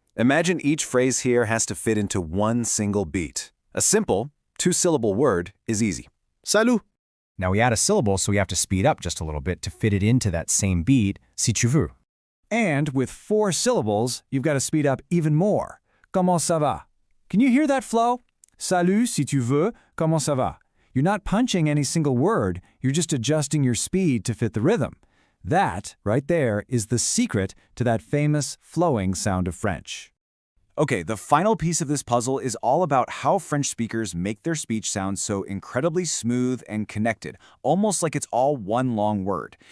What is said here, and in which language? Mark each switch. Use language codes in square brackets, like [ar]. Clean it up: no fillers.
[en] Imagine each phrase here has to fit into one single beat. A simple, two-syllable word is easy. [fr] Salut! [en] Now we add a syllable, so we have to speed up just a little bit to fit it into that same beat, [fr] si tu veux. [en] And with 4 syllables, you've got to speed up even more. [fr] Comment ça va? [en] Can you hear that flow? [fr] Salut, si tu veux, comment ça va? [en] You're not punching any single word, you're just adjusting your speed to fit the rhythm. That, right there, is the secret to that famous flowing sound of French. Okay, the final piece of this puzzle is all about how French speakers make their speech sound so incredibly smooth and connected, almost like it's all one long word.